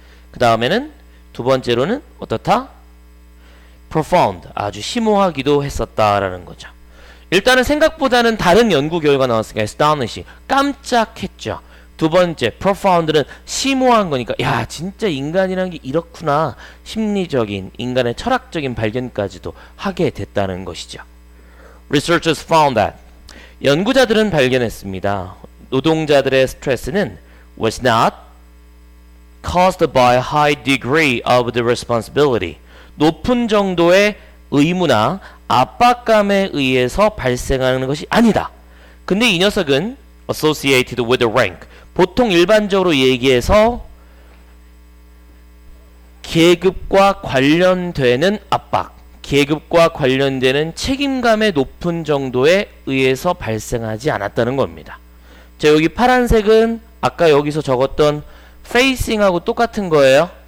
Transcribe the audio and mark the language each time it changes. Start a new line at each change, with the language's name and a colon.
Korean: 그 다음에는 두 번째로는 어떻다? profound, 아주 심오하기도 했었다라는 거죠. 일단은 생각보다는 다른 연구 결과 나왔으니까 astonishing, 깜짝했죠. 두 번째, profound는 심오한 거니까 야 진짜 인간이란 게 이렇구나, 심리적인 인간의 철학적인 발견까지도 하게 됐다는 것이죠.
English: Researchers found that,
Korean: 연구자들은 발견했습니다. 노동자들의 스트레스는
English: was not caused by a high degree of the responsibility,
Korean: 높은 정도의 의무나 압박감에 의해서 발생하는 것이 아니다. 근데 이 녀석은
English: associated with a rank.
Korean: 보통 일반적으로 얘기해서 계급과 관련되는 압박, 계급과 관련되는 책임감의 높은 정도에 의해서 발생하지 않았다는 겁니다. 자, 여기 파란색은 아까 여기서 적었던 facing하고 똑같은 거예요.